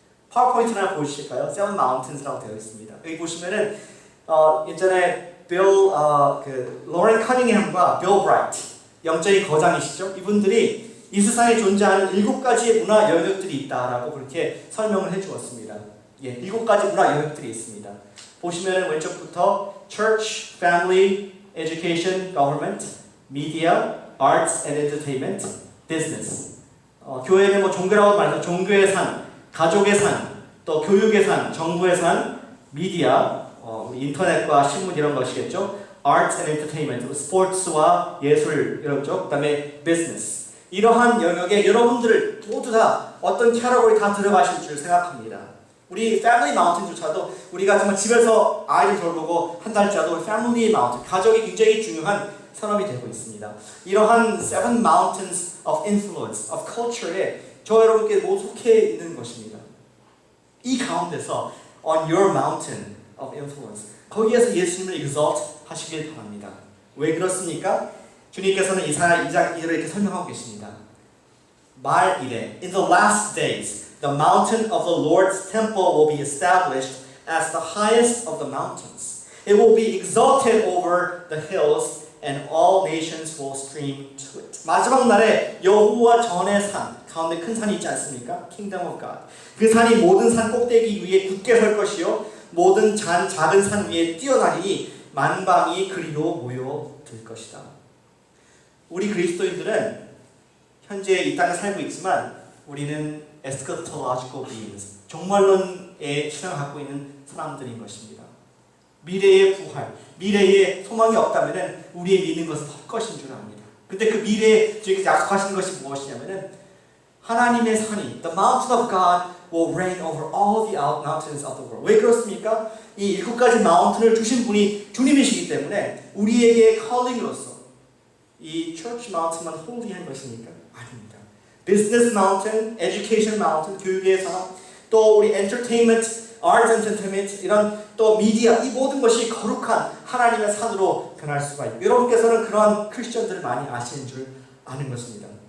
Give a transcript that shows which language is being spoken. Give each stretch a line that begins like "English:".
Korean: 파워포인트 하나 보여주실까요? 세븐 마운틴스라고 되어 있습니다. 여기 보시면은 예전에 로렌 커닝햄과 빌 브라이트, 영적인 거장이시죠? 이분들이 이 세상에 존재하는 7가지의 문화 영역들이 있다라고 그렇게 설명을 해주었습니다. 7가지 문화 영역들이 있습니다. 보시면은 왼쪽부터
English: Church, Family, Education, Government, Media, Arts and Entertainment, business.
Korean: 교회는 뭐 종교라고 말해서 종교의 산, 가족의 산, 또 교육의 산, 정부의 산, 미디어, 우리 인터넷과 신문 이런 것이겠죠.
English: Arts and entertainment,
Korean: 스포츠와 예술 이런 쪽, 그다음에 business. 이러한 영역에 여러분들을 모두 다 어떤 캐러고리 다 들어가실 줄 생각합니다. 우리 패밀리 마운틴조차도 우리가 정말 집에서 아이를 돌보고 한 달째도 패밀리 마운틴, 가족이 굉장히 중요한 산업이 되고 있습니다. 이러한
English: seven mountains of influence, of culture
Korean: 에 저 여러분께 모두 속해 있는 것입니다. 이 가운데서
English: on your mountain of influence,
Korean: 거기에서 예수님을 exalt 하시길 바랍니다. 왜 그렇습니까? 주님께서는 이사야 2장 2절에 이렇게 설명하고 계십니다. 말 이래,
English: in the last days, the mountain of the Lord's temple will be established as the highest of the mountains. It will be exalted over the hills, and all nations will stream to it.
Korean: 마지막 날에 여호와 전의 산, 가운데 큰 산이 있지 않습니까?
English: Kingdom of God.
Korean: 그 산이 모든 산 꼭대기 위에 굳게 설 것이요, 모든 작은 산 위에 뛰어나리니 만방이 그리로 모여들 것이다. 우리 그리스도인들은 현재 이 땅에 살고 있지만 우리는 eschatological beings, 종말론에 신앙을 갖고 있는 사람들인 것입니다. 미래의 부활, 미래에 소망이 없다면 우리의 믿는 것은 헛것인 줄 압니다. 근데 그 미래에 주님께서 약속하신 것이 무엇이냐면은 하나님의 산이,
English: the mountain of God will reign over all the mountains of the world.
Korean: 왜 그렇습니까? 이 7가지 마운틴을 주신 분이 주님이시기 때문에 우리에게 calling으로서 이 church mountain만 홀리한 것입니까? 아닙니다.
English: business mountain, education mountain,
Korean: 교육의 산, 또 우리 entertainment, arts entertainment, 이런 또 미디어, 이 모든 것이 거룩한 하나님의 산으로 변할 수가 있고, 여러분께서는 그러한 크리스천들을 많이 아시는 줄 아는 것입니다.